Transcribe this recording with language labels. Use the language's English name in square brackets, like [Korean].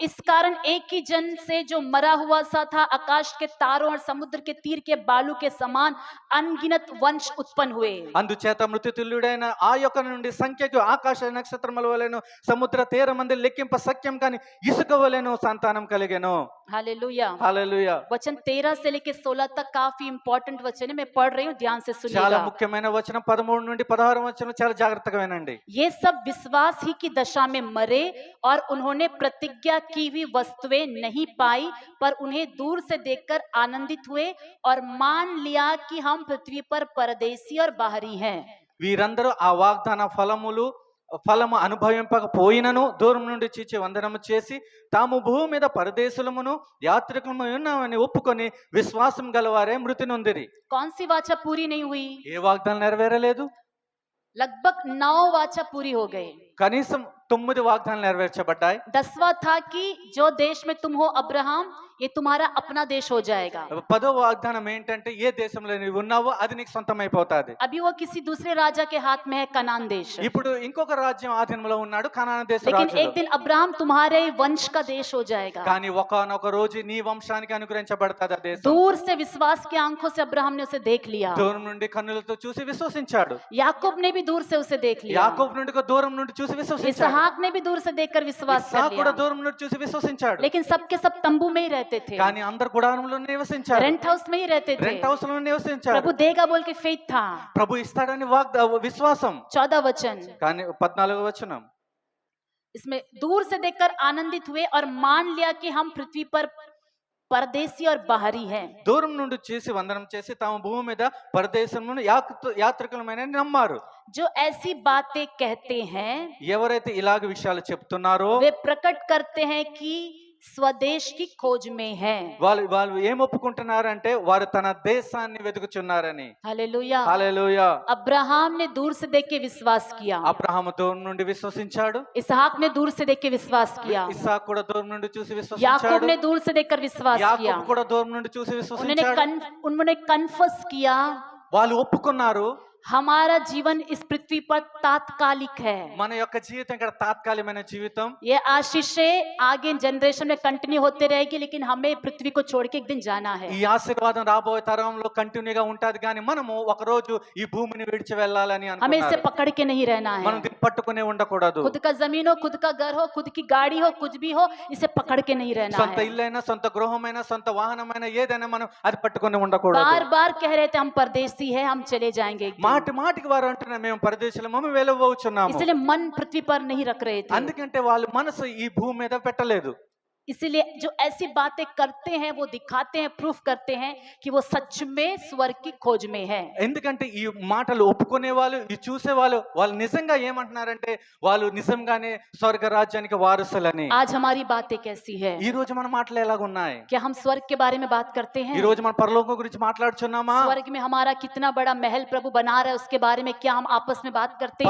[Hindi] इस कारण एक ही जन से जो मरा हुआ सा था, आकाश के तारों और समुद्र के तीर के बालू के समान अनगिनत वंश उत्पन्न हुए। [Telugu] అందుచేత మృతుతుల్యుడైన ఆ యొక్క నుండి సంఖ్యకు ఆకాశ నక్షత్రముల వలెను సముద్ర తీరమంది లెక్కింప సఖ్యం కాని ఇసుక వలెను సంతానం కలిగెను. [Hindi] हालेलुया। [Telugu] హల్లెలూయా. [Hindi] वचन 13 से लेके 16 तक काफी इंपॉर्टेंट वचन है, मैं पढ़ रही हूँ, ध्यान से [Telugu] చాలా [Hindi] सुनिएगा। [Telugu] ముఖ్యమైన వచనం 13 నుండి 16 వచనం చాలా జాగ్రత్తగా వినండి. [Hindi] ये सब विश्वास ही की दशा में मरे और उन्होंने प्रतिज्ञा की हुई वस्तुएं नहीं पाई, पर उन्हें दूर से देखकर आनंदित हुए और मान लिया कि हम पृथ्वी पर परदेसी और बाहरी हैं। [Telugu] వీరందరూ ఆ వాగ్దాన ఫలము అనుభవింపకపోయినను దూరం నుండి చీచి వందనము చేసి తాము భూమి మీద పరదేశులమును యాత్రికులము ఉన్నామని ఒప్పుకొని విశ్వాసం గలవారే మృతి నొందిరి. [Hindi] कौन सी वाचा पूरी नहीं हुई? [Telugu] ఏ వాగ్దానం నెరవేరలేదు? [Hindi] लगभग 9 वाचा पूरी हो गए। [Telugu] కనీసం 9 వాగ్దానాలు నెరవేర్చబడ్డాయి. [Hindi] 10वां था कि जो देश में तुम हो अब्राहम, ये तुम्हारा अपना देश हो जाएगा। [Telugu] 10వ వాగ్దానం ఏంటంటే ఏ దేశంలో నీవు ఉన్నావో అది నీకు సొంతమైపోతాది. [Hindi] अभी वो किसी दूसरे राजा के हाथ में है, कनान देश। [Telugu] ఇప్పుడు ఇంకొక రాజ్యం ఆధీనంలో ఉన్నాడు, కనాను దేశ [Hindi] लेकिन [Telugu] రాజు. [Hindi] एक दिन अब्राहम तुम्हारे वंश का देश हो जाएगा। [Telugu] కానీ ఒకానొక రోజు నీ వంశానికి అనుగ్రహించబడతాది ఆ దేశం. [Hindi] दूर से विश्वास की आंखों से अब्राहम ने उसे देख लिया। [Telugu] దూరం నుండి కన్నులతో చూసి విశ్వసించాడు. [Hindi] याकूब ने भी दूर से उसे देख लिया। [Telugu] యాకోబు నుండి దూరం నుండి చూసి విశ్వసించాడు. [Hindi] इसहाक ने भी दूर से देखकर विश्वास कर [Telugu] ఇస్సాకు కూడా [Hindi] लिया। [Telugu] దూరం నుండి చూసి విశ్వసించాడు. [Hindi] लेकिन सबके सब तंबू में ही रहते थे, [Telugu] కానీ అందరు గుడారంలో నివసించారు, [Hindi] रेंट हाउस में ही रहते थे। [Telugu] రెంట్ హౌస్ లో నివసించారు. [Hindi] प्रभु देगा बोल के फेथ था। [Telugu] ప్రభు ఇస్తాడని విశ్వాసం. [Hindi] 14 वचन, [Telugu] కానీ 14వ వచనం, [Hindi] इसमें दूर से देखकर आनंदित हुए और मान लिया कि हम पृथ्वी पर परदेसी और बाहरी हैं। [Telugu] దూరం నుండి చూసి వందనం చేసి తాము భూమి మీద పరదేశంలో యాత్రికులమైన నమ్మారు. [Hindi] जो ऐसी बातें कहते हैं [Telugu] ఎవరైతే ఇలాగ విషయాలు చెప్తున్నారో [Hindi] वे प्रकट करते हैं कि स्वदेश की खोज में है। [Telugu] వాళ్ళు ఏం ఒప్పుకుంటున్నారంటే వారు తన దేశాన్ని వెతుకుచున్నారని. [Hindi] हालेलुया। [Telugu] హల్లెలూయా. [Hindi] अब्राहम ने दूर से देख के विश्वास किया, [Telugu] అబ్రహాము దూరం నుండి విశ్వసించాడు. [Hindi] इसहाक ने दूर से देख के विश्वास किया, [Telugu] ఇస్సాకు కూడా దూరం నుండి చూసి [Hindi] याकूब [Telugu] విశ్వసించాడు. [Hindi] ने दूर से देखकर विश्वास किया। [Telugu] యాకోబు కూడా దూరం నుండి చూసి విశ్వసించాడు. [Hindi] उन्होंने कन्फस किया, [Telugu] వాళ్ళు ఒప్పుకున్నారు [Hindi] हमारा जीवन इस पृथ्वी पर तात्कालिक है। [Telugu] మన యొక్క జీవితం ఇక్కడ తాత్కాలికమైన జీవితం. [Hindi] ये आशीषें आगे जनरेशन में कंटिन्यू होते रहेगी, लेकिन हमें पृथ्वी को छोड़ के एक दिन जाना है। [Telugu] ఈ ఆశీర్వాదం రాబోయే తరంలో కంటిన్యూగా ఉంటది కానీ మనము ఒక రోజు ఈ భూమిని విడిచి వెళ్ళాలని [Hindi] हमें इसे [Telugu] అనుకున్నారు. [Hindi] पकड़ के नहीं रहना [Telugu] మనం [Hindi] है। [Telugu] దీన్ని పట్టుకునే ఉండకూడదు. [Hindi] खुद का जमीन हो, खुद का घर हो, खुद की गाड़ी हो, कुछ भी हो, इसे पकड़ के नहीं रहना [Telugu] సొంత [Hindi] है। [Telugu] ఇల్లైనా సొంత గృహమైనా సొంత వాహనమైనా ఏదైనా మనం అది పట్టుకుని ఉండకూడదు. [Hindi] बार बार कह रहे थे हम परदेसी हैं, हम चले जाएंगे एक दिन। [Telugu] మాటికి వారు అంటున్నారు మేము పరదేశులము మేము వెళ్ళబోచున్నాము. [Hindi] इसलिए मन पृथ्वी पर नहीं रख रहे थे। [Telugu] అందుకంటే వాళ్ళు మనసు ఈ భూమి మీద పెట్టలేదు. [Hindi] इसीलिए जो ऐसी बातें करते हैं वो दिखाते हैं, प्रूफ करते हैं कि वो सच में स्वर्ग की खोज में है। [Telugu] ఎందుకంటే ఈ మాటలు ఒప్పుకునే వాళ్ళు, ఈ చూసే వాళ్ళు, వాళ్ళు నిజంగా ఏమంటున్నారంటే వాళ్ళు నిజంగానే స్వర్గ రాజ్యానికి వారసులని. [Hindi] आज हमारी बातें कैसी है? [Telugu] ఈ రోజు మన మాటలు ఎలాగున్నాయి? [Hindi] क्या हम स्वर्ग के बारे में बात करते [Telugu] ఈ [Hindi] हैं? [Telugu] రోజు మన పరలోకం గురించి మాట్లాడుచున్నామా? [Hindi] स्वर्ग में हमारा कितना बड़ा महल प्रभु बना रहा है उसके बारे में क्या हम आपस में बात करते हैं?